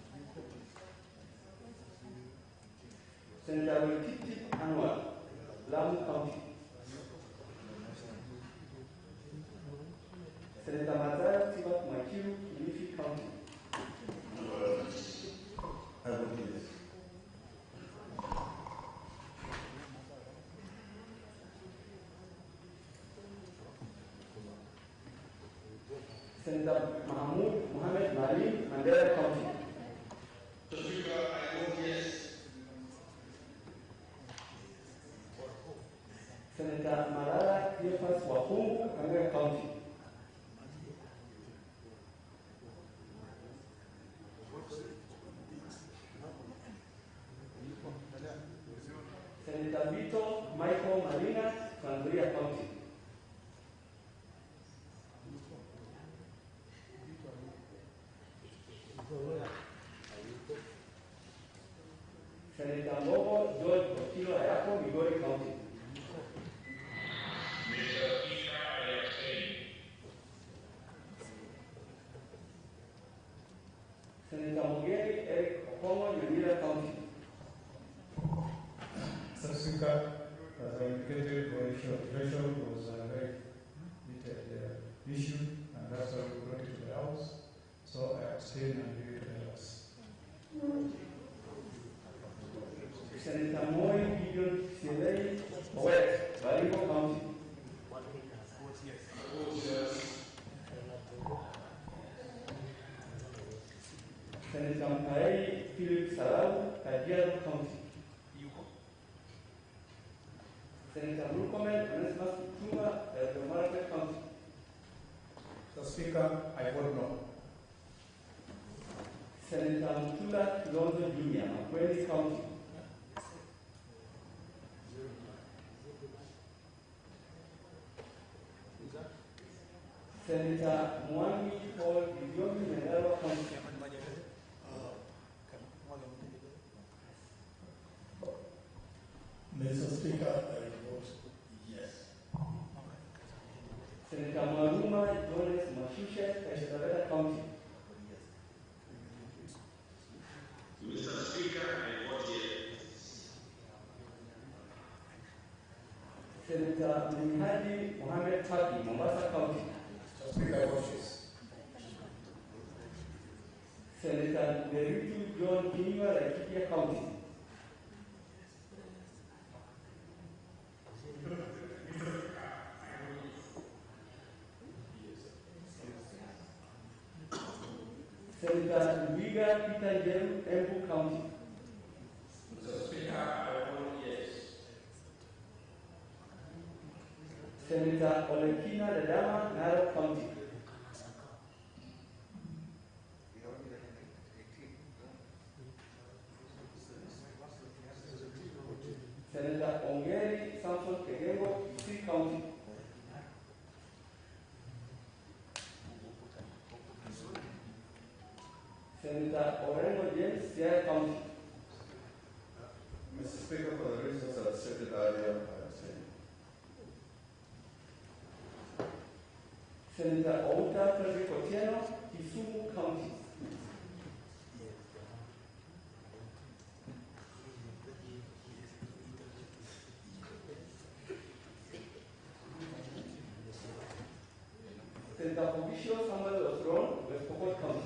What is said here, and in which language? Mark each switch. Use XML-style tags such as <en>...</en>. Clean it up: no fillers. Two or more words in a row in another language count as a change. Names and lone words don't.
<en>Senator Wilkiti Anwar, Lamu County. Senator Mazara Tibat Makiru, Kilifi County. I vote yes. Senator Mahmoud Mohamed Mali, Mandela County. Speaker, I vote yes. Senator Malala Cleophas Wapungu, Kagera County. Senator Vito Michael Marina, Tanzania County. Senator Mbogo George Okilo Ayako, Migori County. Mr. Speaker, I abstain. Senator Mugeri Eric Okongo, Nyamira County. Mr. Speaker, as I indicated, the issue of threshold was a very heated issue, and that's why we brought it to the House. So I abstain and leave it to the House. Senator Moy Gideon Silei, West, Baringo County. Senator Mkai Philip Salau, Kajiado County. Senator Rukomen Onesmus Kutuma, Eldoret County. Mr. Speaker, I vote no. Senator Mutula Kilonzo Jr., Makweli County. Senator Mwangi Paul Gidiomi, Nyandarua County. Mr. Speaker, I vote yes. Senator Maruma Jones Mashushe, Escalera County. Mr. Speaker, I vote yes. Senator Mihadi Mohamed Faki, Mombasa County. Mr. Speaker, I vote yes. Senator Neritu John Kinyua, Laikipia County. Senator Luiga Peter Njeru, Embu County. Mr. Speaker, I vote yes. Senator Olekina Dadama, Narok County. Senator Ongeri Samson Kegengo, Kisii County. Senator Orengo James, Siaya County. Mr. Speaker, for the reasons I've stated earlier, I abstain. Senator Outa Frederick Otieno, Kisumu County. Senator Obisho Samuel Osron, West Pokot County.</en>